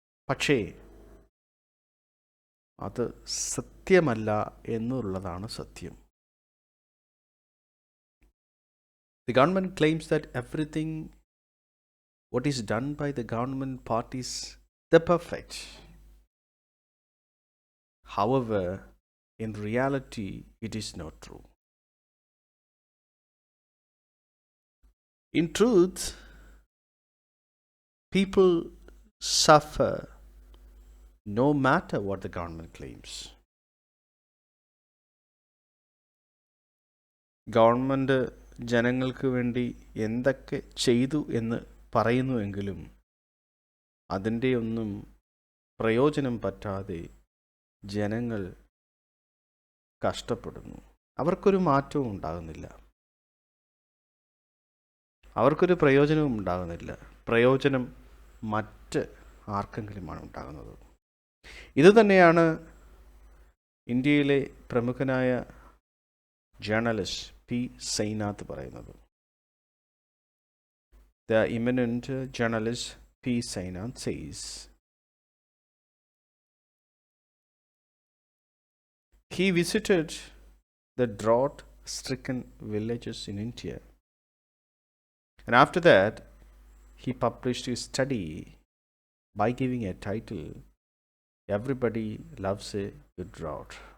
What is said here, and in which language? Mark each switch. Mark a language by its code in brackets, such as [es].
[ml] പക്ഷേ അത് സത്യമല്ല എന്നുള്ളതാണ് സത്യം. [en] The government claims that everything what is done by the government part is the perfect. However, in reality, it is not true. In truth, people suffer no matter what the government claims. [ml] Government ജനങ്ങൾക്ക് വേണ്ടി എന്തൊക്കെ ചെയ്തു എന്ന് പറയുന്നുവെങ്കിലും അതിൻ്റെ ഒന്നും പ്രയോജനം പറ്റാതെ ജനങ്ങൾ കഷ്ടപ്പെടുന്നു. അവർക്കൊരു മാറ്റവും ഉണ്ടാകുന്നില്ല, അവർക്കൊരു പ്രയോജനവും ഉണ്ടാകുന്നില്ല. പ്രയോജനം മറ്റ് ആർക്കെങ്കിലുമാണ് ഉണ്ടാകുന്നത്. ഇതുതന്നെയാണ് ഇന്ത്യയിലെ പ്രമുഖനായ ജേർണലിസ്റ്റ് പി സൈനാഥ് പറയുന്നത്. [en] The eminent journalist P. Sainath says, he visited the drought-stricken villages in India, and after that, he published his study by giving a title, Everybody Loves a Good Drought.